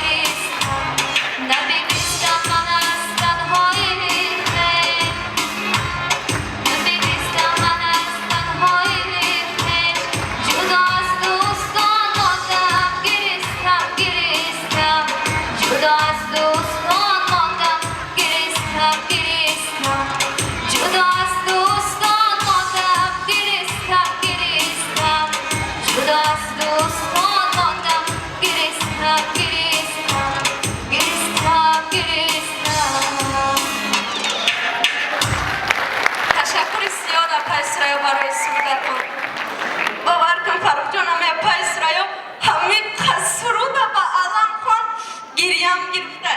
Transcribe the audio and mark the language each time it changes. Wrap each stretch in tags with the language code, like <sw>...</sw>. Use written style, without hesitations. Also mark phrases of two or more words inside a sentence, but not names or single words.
<tg>Набистам ман аз танҳоӣ набистам ман аз танҳоӣ ҷудо аз дӯстон мондам гиристам ҷудо аз дӯстон мондам гиристам ҷудо аз дӯстон мондам гиристам ҷудо аз дӯстон мондам гиристам ташаккури зиёд апай Сурайё барои сурудатон. бовар кун Фарух ҷонам, апай Сурайё ҳамин қад суруда ба Аламхон гирьям гирифта.</tg>